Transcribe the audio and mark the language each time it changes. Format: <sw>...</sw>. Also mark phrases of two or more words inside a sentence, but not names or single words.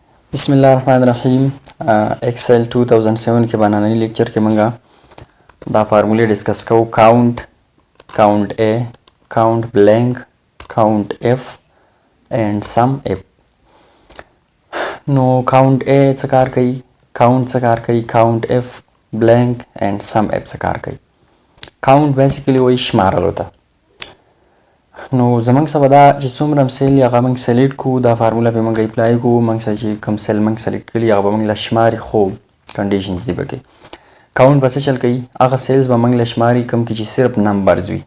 <ps>بسم الله الرحمن الرحیم. Excel 2007 کې باندې لیکچر کې مونږه دا فارمولې ډیسکس کوو.</ps> <en>count A, count blank, count F and sum F.</en> <ps>نو</ps> <en>count A</en> <ps>څه کار کوي، count څه کار کوي،</ps> <en>count F blank and sum F</en> <ps>څه کار کوي.</ps> <en>count basically</en> <ps>وایي شمارلو ته. نو زمونږ څه به دا چې څومره سیل هغه موږ سلیکټ کوو، دا فارموله به موږ اپلای کوو. موږ څه چې کوم سیل موږ سلیکټ کړي هغه به موږ له شماري، خو کنډیشنز دي پکې. کاونټ به څه چل کوي، هغه سیلز به موږ له شماري کوم کې چې صرف نمبرز وي.</ps>